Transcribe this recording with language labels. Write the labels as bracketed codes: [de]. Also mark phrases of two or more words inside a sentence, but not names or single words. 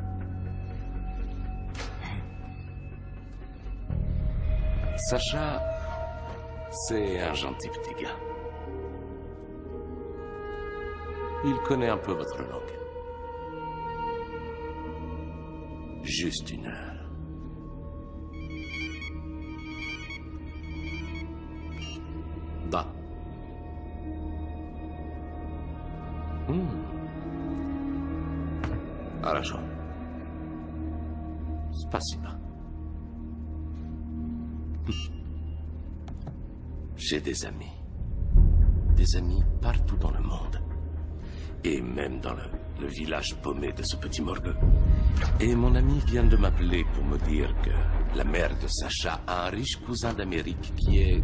[fr] Sacha, c'est un gentil petit gars. Il connaît un peu votre langue. Juste une heure. [ru] Da. Хорошо. Спасибо. [fr] J'ai des amis. Des amis partout dans le monde. Et même dans le village paumé de ce petit morgueux. Et mon ami vient de m'appeler pour me dire que la mère de Sacha a un riche cousin d'Amérique qui est...